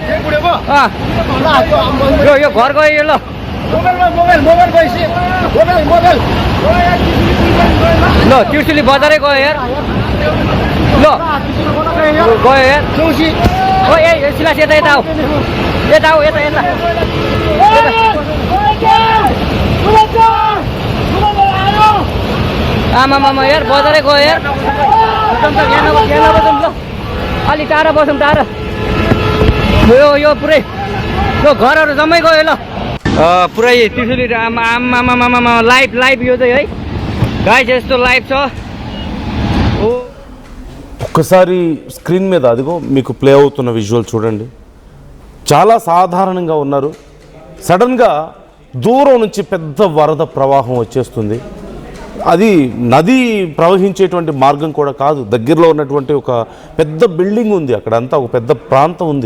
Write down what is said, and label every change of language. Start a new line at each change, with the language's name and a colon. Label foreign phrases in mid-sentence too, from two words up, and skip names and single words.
Nepali: यो घर गयो यो ल ल त्रिशुली बजारै गयो यार, ल गयो यार ओ ए सिलास यता यता आऊ, यता आऊ, यता यता आमामामा यार बजारै गयो यार। यहाँ बसौँ ल, अलि टाढा बसौँ, टाढा यो पुरै यो घरहरू जम्मै गयो ल। पुरै त्रिशुली आमामामामा लाइभ यो चाहिँ है गाइस यस्तो लाइभ छ।
Telugu: ఒక్కసారి స్క్రీన్ మీద అదిగో మీకు ప్లే అవుతున్న విజువల్ చూడండి. చాలా సాధారణంగా ఉన్నారు, సడన్గా దూరం నుంచి పెద్ద వరద ప్రవాహం వచ్చేస్తుంది. అది నది ప్రవహించేటువంటి మార్గం కూడా కాదు, దగ్గరలో ఉన్నటువంటి ఒక పెద్ద బిల్డింగ్ ఉంది, అక్కడంతా ఒక పెద్ద ప్రాంతం ఉంది.